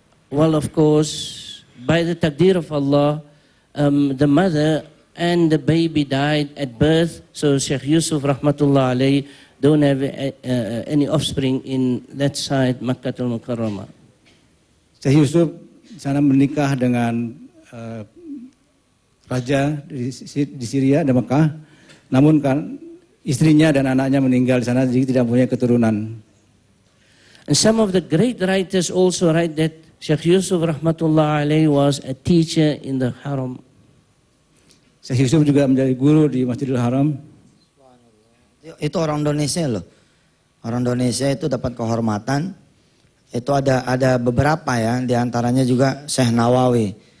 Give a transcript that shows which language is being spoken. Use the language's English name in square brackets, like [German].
[English] well, of course, by the taqdeer of Allah, the mother and the baby died at birth, so Sheikh Yusuf, rahmatullah alayhi, don't have any offspring in that side, Makkah al-Mukarramah. [Indonesian] Syekh Yusuf sana menikah dengan raja di Syria dan Mekah, namun kan istrinya dan anaknya meninggal di sana, jadi tidak punya keturunan. [English] And some of the great writers also write that Sheikh Yusuf rahmatullah alayhi was a teacher in the Haram. [Indonesian] Syekh Yusuf juga menjadi guru di Masjidil Haram. Itu orang Indonesia loh. Orang Indonesia itu dapat kehormatan. Itu ada beberapa ya, di antaranya juga Syekh Nawawi.